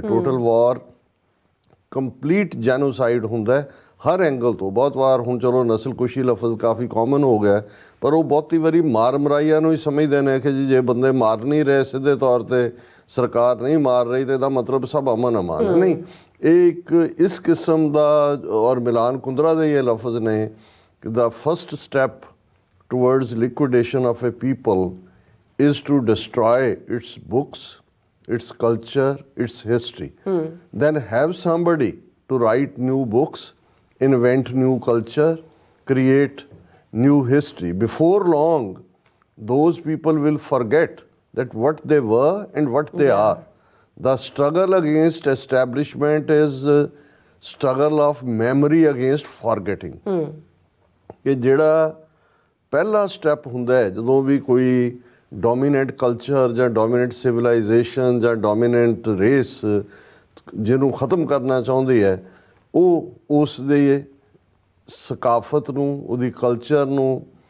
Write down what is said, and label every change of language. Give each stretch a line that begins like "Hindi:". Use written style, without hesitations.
Punjabi: Total ਵਾਰ complete genocide ਹੁੰਦਾ ਹਰ angle ਤੋਂ। ਬਹੁਤ ਵਾਰ ਹੁਣ ਚਲੋ ਨਸਲਕੁਸ਼ੀ ਲਫ਼ਜ਼ ਕਾਫੀ ਕਾਮਨ ਹੋ ਗਿਆ, ਪਰ ਉਹ ਬਹੁਤੀ ਵਾਰੀ ਮਾਰ ਮਰਾਈਆਂ ਨੂੰ ਹੀ ਸਮਝਦੇ ਨੇ ਕਿ ਜੀ ਜੇ ਬੰਦੇ ਮਾਰ ਨਹੀਂ ਰਹੇ ਸਿੱਧੇ ਤੌਰ ਤੇ, ਸਰਕਾਰ ਨਹੀਂ ਮਾਰ ਰਹੀ ਤੇ ਇਹਦਾ ਮਤਲਬ ਸਭ ਅਮਨ ਅਮਾਨ ਨਹੀਂ। ਇਹ ਇੱਕ ਇਸ ਕਿਸਮ ਦਾ, ਔਰ ਮਿਲਾਨ ਕੁੰਦਰਾ ਦੇ ਇਹ ਲਫ਼ਜ਼ ਨੇ ਕਿ
English: the first step towards liquidation of a people is to destroy its books, its culture, its history. Then have somebody to write new books, invent new culture, create new history. Before long, those people will forget that what they were and what they are. The struggle against establishment is struggle of memory against forgetting.
Punjabi: ਕਿ ਜਿਹੜਾ ਪਹਿਲਾ step ਹੁੰਦਾ ਹੈ ਜਦੋਂ ਵੀ ਕੋਈ dominant culture ਜਾਂ dominant civilisation ਜਾਂ dominant race ਜਿਹਨੂੰ ਖ਼ਤਮ ਕਰਨਾ ਚਾਹੁੰਦੀ ਹੈ, ਉਹ ਉਸ ਦੇ ਸਕਾਫਤ ਨੂੰ, ਉਹਦੀ ਕਲਚਰ ਨੂੰ,